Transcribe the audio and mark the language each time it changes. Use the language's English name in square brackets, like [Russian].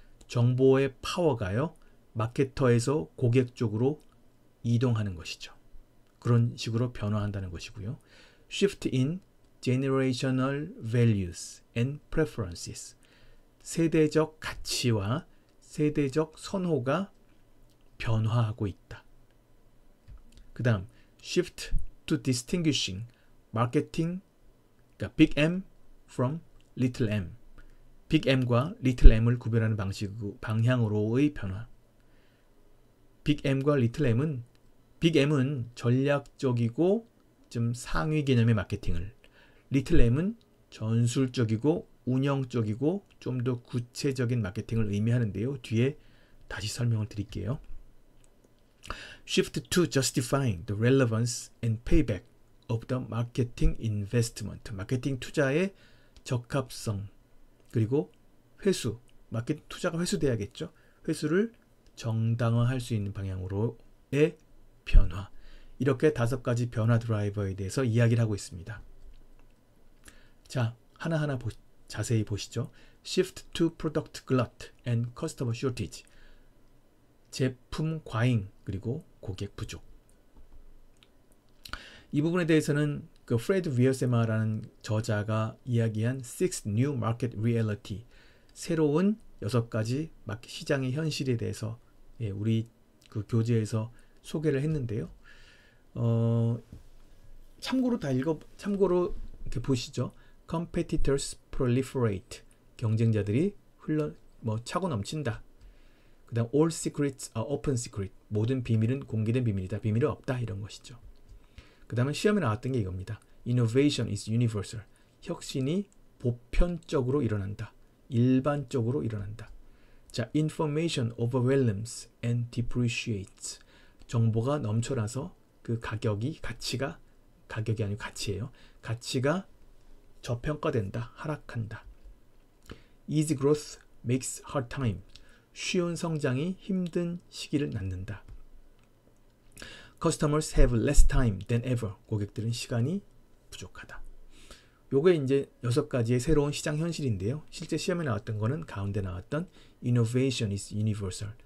[Korean] 정보의 파워가요, 마케터에서 고객 쪽으로 이동하는 것이죠. 그런 식으로 변화한다는 것이고요. [English] shift in generational values and preferences. [Korean] 세대적 가치와 세대적 선호가 변화하고 있다. 그 다음, [English] shift to distinguishing marketing, 그러니까 big M from little m. [Korean] big M과 little m을 구별하는 방향으로의 변화. big M과 little m은, big M은 전략적이고 좀 상위 개념의 마케팅을, little m은 전술적이고 운영적이고 좀 더 구체적인 마케팅을 의미하는데요. 뒤에 다시 설명을 드릴게요. [English] Shift to justifying the relevance and payback of the marketing investment. [Korean] 마케팅 투자의 적합성, 그리고 회수, 마케팅 투자가 회수돼야겠죠. 회수를 정당화할 수 있는 방향으로의 변화. 이렇게 5가지 변화 드라이버에 대해서 이야기를 하고 있습니다. 자, 하나하나 자세히 보시죠. [English] Shift to product glut and customer shortage. [Korean] 제품 과잉, 그리고 고객 부족. 이 부분에 대해서는 그 프레드 위어세마라는 저자가 이야기한 Six New Market Reality, 새로운 6가지 시장의 현실에 대해서 우리 그 교재에서 소개를 했는데요. 참고로 이렇게 보시죠. [English] Competitors proliferate. [Korean] 경쟁자들이 차고 넘친다. 그 다음 [English] all secrets are open secret. [Korean] 모든 비밀은 공개된 비밀이다. 비밀은 없다. 이런 것이죠. 그 다음에 시험에 나왔던 게 이겁니다. [English] Innovation is universal. [Korean] 혁신이 보편적으로 일어난다. 일반적으로 일어난다. 자, [English] Information overwhelms and depreciates. [Korean] 정보가 넘쳐나서 그 가격이 아니고 가치예요. 가치가 저평가된다, 하락한다. [English] Easy growth makes hard time. [Korean] 쉬운 성장이 힘든 시기를 낳는다. [English] Customers have less time than ever. [Korean] 고객들은 시간이 부족하다. 요게 이제 6가지의 새로운 시장 현실인데요. 실제 시험에 나왔던 거는 가운데 나왔던 [English] Innovation is universal.